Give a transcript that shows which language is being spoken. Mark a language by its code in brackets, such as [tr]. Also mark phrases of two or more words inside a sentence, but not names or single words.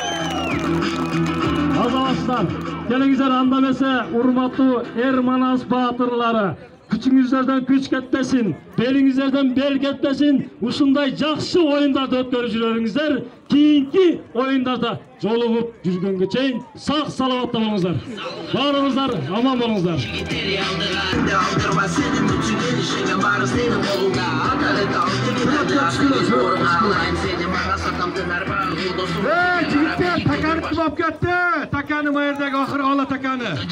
[ky] Азаматтар, келиңиздер, анда эмесе урматтуу эр манас баатырлары, күчүңүздөрдөн күч кетпесин, белиңиздерден бел кетпесин, ушундай жакшы оюндарды өткөрүп жүрөңүздөр. Кийинки оюндарда жолугуп жүргөнгө чейин сак саламатта болуңуздар. Баарыңыздар аман болуңуздар. [uz] Jigitlar, takani kim olib ketdi? Takani mayerdagi oxirgi ola takani.